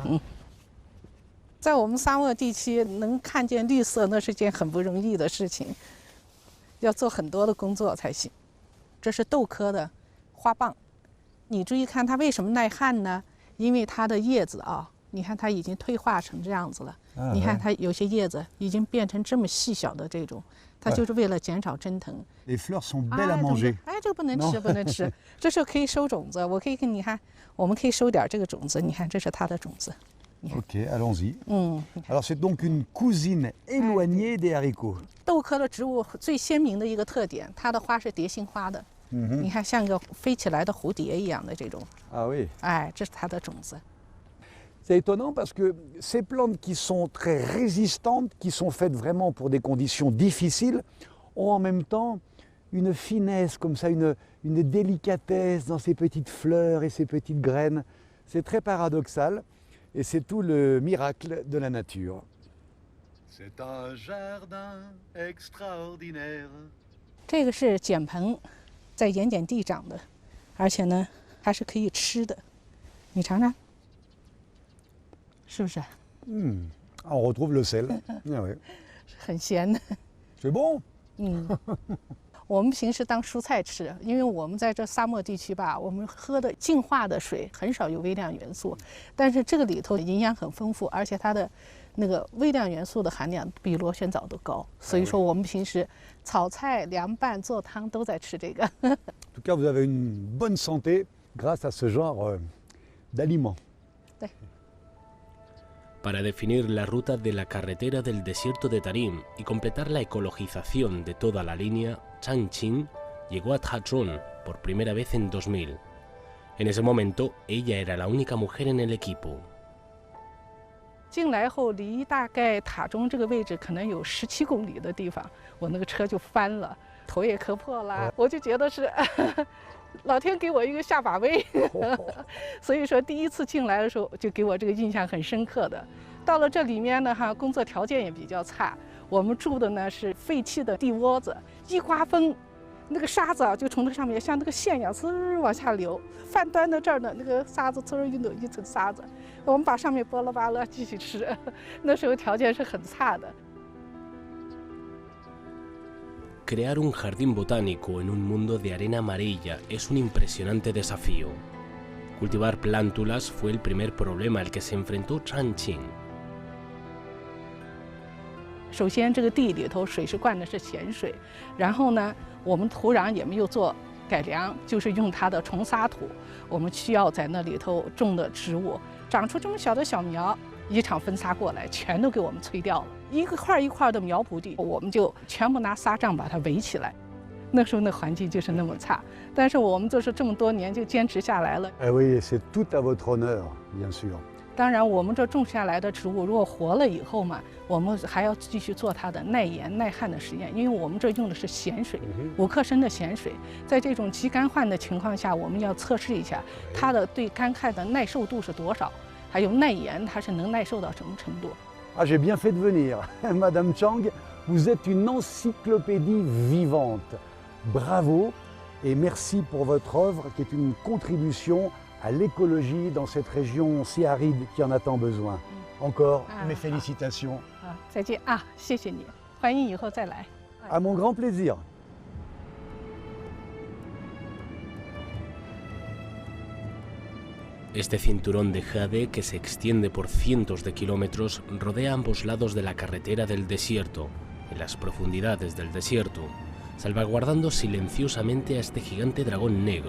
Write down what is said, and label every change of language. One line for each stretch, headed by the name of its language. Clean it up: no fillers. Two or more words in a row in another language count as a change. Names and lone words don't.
Chinese: 在我们沙漠地区能看见绿色，那是件很不容易的事情，要做很多的工作才行。这是豆科的花蚌，你注意看它为什么耐旱呢？因为它的叶子啊，你看它已经退化成这样子了。你看它有些叶子已经变成这么细小的这种，它就是为了减少蒸腾。
French: Les fleurs sont belles à manger。
Chinese: 哎，这个不能吃，不能吃。这时候可以收种子，我可以给你看，我们可以收点这个种子。你看，这是它的种子。
French: OK, allons-y. Alors c'est donc une cousine éloignée des haricots.
Chinese: 豆科的植物最鲜明的一个特点，它的花是蝶形花的。你看，像个飞起来的蝴蝶一样的这种。
French: Ah oui.
Chinese: 哎，这是它的种子。
French: C'est étonnant parce que ces plantes qui sont très résistantes, qui sont faites vraiment pour des conditions difficiles, ont en même temps une finesse comme ça, une délicatesse dans ces petites fleurs et ces petites graines. C'est très paradoxal et c'est tout le miracle de la nature. C'est un jardin extraordinaire.
Chinese: 这个是碱蓬，在盐碱地长的，而且呢还是可以吃的，你尝尝，是不是
French: ？On retrouve le sel. Ah oui.
Chinese: 很咸的。
French: C'est bon.
Chinese: 我们平时当蔬菜吃，因为我们在这沙漠地区吧，我们喝的净化的水很少有微量元素，但是这个里头营养很丰富，而且它的那个微量元素的含量比螺旋藻都高，所以说我们平时炒菜、凉拌、做汤都在吃这个。
French: En tout cas, vous avez une bonne santé grâce à ce genre d'aliments.
Chinese: 对。
Spanish: Para definir la ruta de la carretera del desierto de Tarim y completar la ecologización de toda la línea, Chang Qing llegó a Tachon por primera vez en 2000. En ese momento, ella era la única mujer en el equipo.
Chinese: 进来后，离大概塔中这个位置可能有17公里的地方，我那个车就翻了，头也磕破了，我就觉得是老天给我一个下马威，所以说第一次进来的时候就给我这个印象很深刻的。到了这里面呢，工作条件也比较差，我们住的呢是废弃的地窝子，一刮风，那个沙子就从这上面像那个线一样呲往下流，饭端到这儿呢，那个沙子呲一抖一层沙子，我们把上面剥了扒了继续吃，那时候条件是很差的。
Spanish: Crear un jardín botánico en un mundo de arena amarilla es un impresionante desafío. Cultivar plántulas fue el primer problema al que se enfrentó Chang Qing.
Chinese: 首先，这个地里头水是灌的是咸水，然后呢，我们土壤也没有做改良，就是用它的重沙土。我们需要在那里头种的植物长出这么小的小苗，一场风沙过来，全都给我们吹掉了。一块一块的苗圃地，我们就全部拿沙帐把它围起来。那时候那环境就是那么差，但是我们就是这么多年就坚持下来了。
French: Eh oui, c'est tout à votre honneur, bien sûr.
Chinese: 当然，我们这种下来的植物，如果活了以后嘛，我们还要继续做它的耐盐、耐旱的实验，因为我们这用的是咸水，5克升的咸水，在这种极干旱的情况下，我们要测试一下它的对干旱的耐受度是多少，还有耐盐它是能耐受到什么程度。
French: Ah, j'ai bien fait de venir. Madame Chang, vous êtes une encyclopédie vivante. Bravo et merci pour votre œuvre qui est une contribution à l'écologie dans cette région si aride qui en a tant besoin. Encore mes félicitations.
Chinese: 再见啊，谢谢你，欢迎以后再来。
French: À mon grand plaisir.
Spanish: Este cinturón de jade, que se extiende por cientos de kilómetros, rodea ambos lados de la carretera del desierto, en las profundidades del desierto, salvaguardando silenciosamente a este gigante dragón negro.